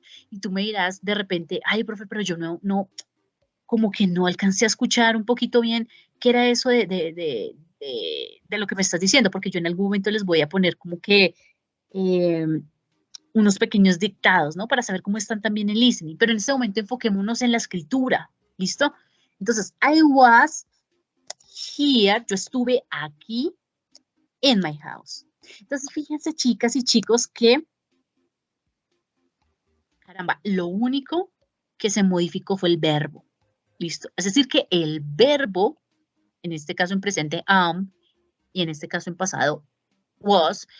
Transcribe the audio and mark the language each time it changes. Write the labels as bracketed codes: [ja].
[es] Y tú me dirás de repente, ay, profe, pero yo como que no alcancé a escuchar un poquito bien qué era eso de lo que me estás diciendo, porque yo en algún momento les voy a poner como que eh, unos pequeños dictados, ¿no? Para saber cómo están también en listening, pero en este momento enfoquémonos en la escritura, ¿listo? [en] Entonces, I was here, [es] yo estuve aquí [en] in my house. [es] Entonces, fíjense, chicas y chicos, que, caramba, lo único que se modificó fue el verbo, ¿listo? Es decir, que el verbo en este caso en presente am, y en este caso en pasado Was.